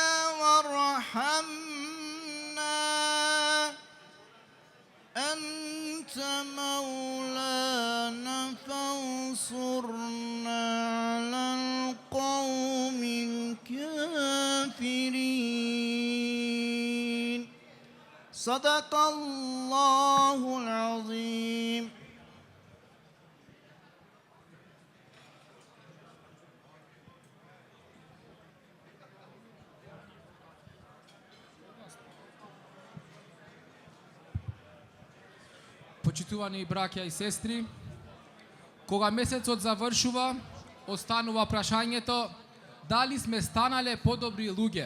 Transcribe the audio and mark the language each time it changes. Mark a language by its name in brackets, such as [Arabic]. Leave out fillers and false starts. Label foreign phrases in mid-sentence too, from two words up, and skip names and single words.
[Arabic] وارحمنا أنت مولانا فانصرنا على القوم الكافرين صدق الله العظيم. [Macedonian] Почитувани браќа и сестри, кога месецот завршува, останува прашањето дали сме станале подобри луѓе.